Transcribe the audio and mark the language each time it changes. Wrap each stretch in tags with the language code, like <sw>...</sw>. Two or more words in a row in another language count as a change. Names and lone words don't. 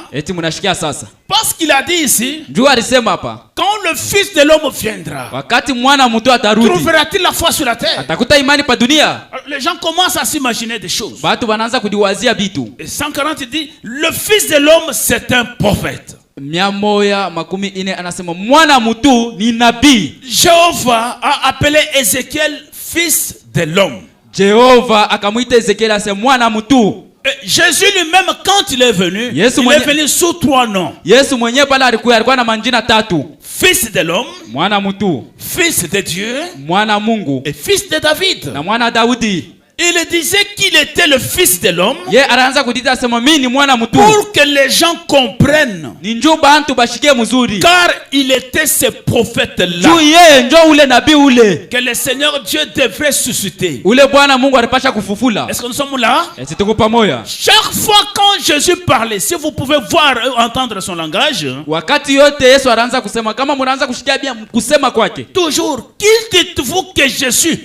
<sw>Eti mnashikia sasa.</sw> <fr>Parce qu'il a dit ici,</fr> <sw>njoo alisema hapa,</sw> <fr>quand le Fils de l'homme viendra,</fr> <sw>wakati mwana mtu atarudi,</sw> <fr>trouvera-t-il la foi sur la terre?</fr> <sw>Atakuta imani pa dunia.</sw> <fr>Les gens commencent à s'imaginer des choses.</fr> <sw>Batu banaanza kujiwazia bitu.</sw> <fr>Et 140 dit, le Fils de l'homme c'est un prophète.</fr> <sw>140 anasema mwana mtu ni nabii.</sw> <fr>Jéhovah a appelé Ézéchiel fils de l'homme.</fr> <sw>Jehova akamwita Ezekiel asema mwana mtu.</sw> <fr>Jésus lui-même quand il est venu, il est venu sous 3 noms.</fr> <sw>Yesu mwenyewe pale alikuwa na manjina 3.</sw> <fr>Fils de l'homme,</fr> <sw>mwana mtu,</sw> <fr>fils de Dieu,</fr> <sw>mwana Mungu,</sw> <fr>et fils de David.</fr> <sw>Na mwana Daudi.</sw> <fr>Il disait qu'il était le Fils de l'homme pour que les gens comprennent, car il était ce prophète-là que le Seigneur Dieu devrait susciter. Est-ce que nous sommes là? Chaque fois quand Jésus parlait, si vous pouvez voir et entendre son langage, toujours, qui dites-vous que je suis?</fr>